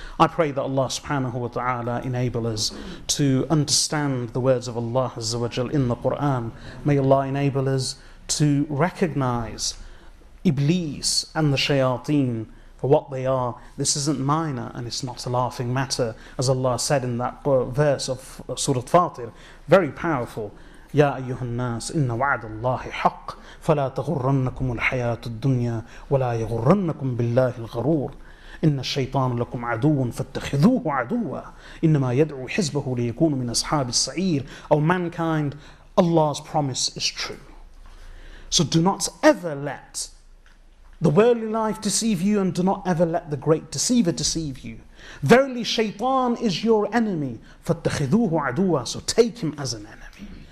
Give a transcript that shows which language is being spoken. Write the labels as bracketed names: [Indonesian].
[English] I pray that Allah subhanahu wa ta'ala enable us to understand the words of Allah Azza wa Jal in the Quran. May Allah enable us to recognize Iblis and the shayateen for what they are. This isn't minor and it's not a laughing matter, as Allah said in that verse of Surah Fatir, very powerful. [Arabic] يا أيها الناس إن وعد الله حق فلا تغرنكم الحياة الدنيا ولا يغرنكم بالله الغرور إن الشيطان لكم عدو فاتخذوه عدوا إنما يدعو حزبه ليكونوا من أصحاب السعير. [English] O mankind, Allah's promise is true. So do not ever let the worldly life deceive you, and do not ever let the great deceiver deceive you. Verily, Shaitan is your enemy. [Arabic] فاتخذوه عدوا. [English] So take him as an enemy.